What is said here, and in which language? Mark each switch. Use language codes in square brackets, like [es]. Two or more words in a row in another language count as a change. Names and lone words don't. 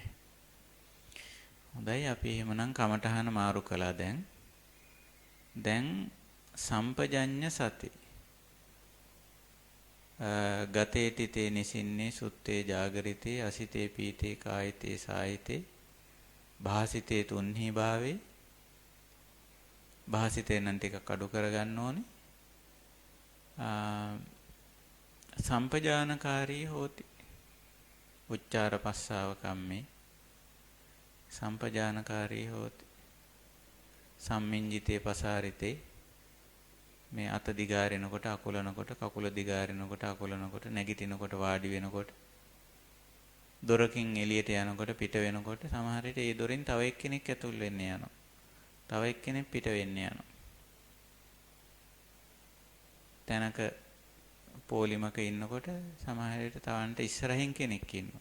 [si] හොඳයි අපි එහෙමනම් කමඨහන මාරු කළා දැන් සම්පජඤ්ඤ සති. [pi] ගතේ තිතේ නිසින්නේ සුත්තේ ජාගරිතේ අසිතේ පීතේ කායිතේ සායිතේ භාසිතේ තුන්හි භාවේ. [si] භාසිතේ නම් ටිකක් අඩු කරගන්න ඕනේ. [pi] සම්පජානකාරී හෝති. උච්චාර පස්සාව කම්මේ සම්පජානකාරී හෝති. සම්මිංජිතේ පසාරිතේ [si] මේ අත දිගාරිනකොට අකුලනකොට කකුල දිගාරිනකොට අකුලනකොට නැගිටිනකොට වාඩි වෙනකොට දොරකින් එළියට යනකොට පිට වෙනකොට සමහර විට ඒ දොරෙන් තව එක්කෙනෙක් ඇතුල් වෙන්න යනවා. තව එක්කෙනෙක් පිට වෙන්න යනවා. තැනක පොලිමක ඉන්නකොට සමහර විට තවන්ට ඉස්සරහින් කෙනෙක් ඉන්නවා.